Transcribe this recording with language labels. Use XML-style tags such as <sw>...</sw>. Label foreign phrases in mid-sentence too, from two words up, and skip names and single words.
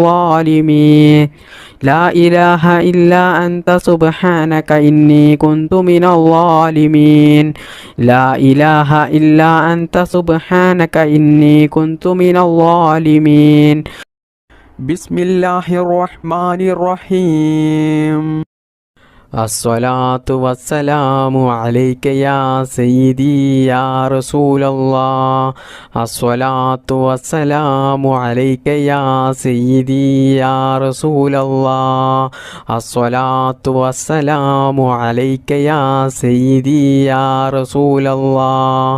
<ar>الظالمين لا إله إلا أنت سبحانك إني كنت من الظالمين لا إله إلا أنت سبحانك إني كنت من الظالمين بسم الله الرحمن الرحيم الصلاة والسلام عليك يا سيدي يا رسول الله. الصلاة والسلام عليك يا سيدي يا رسول الله. الصلاة والسلام عليك يا سيدي يا رسول الله.</ar>